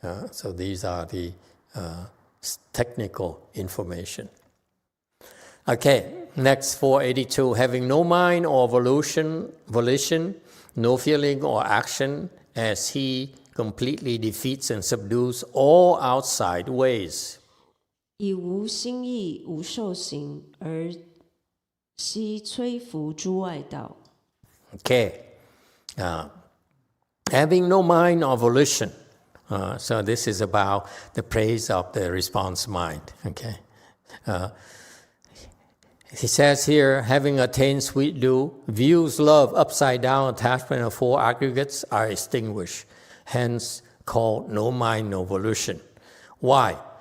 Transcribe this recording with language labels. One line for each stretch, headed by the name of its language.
English: So these are the technical information. Okay, next 482. Having no mind or volition, no feeling or action, as he completely defeats and subdues all outside ways.
Chinese: 以无心意、无受行而悉摧伏诸外道。
English: Okay, having no mind or volition. So this is about the praise of the response mind. Okay, he says here, having attained sweet dew, views, love, upside down, attachment of four aggregates are extinguished, hence called no mind, no volition. Why?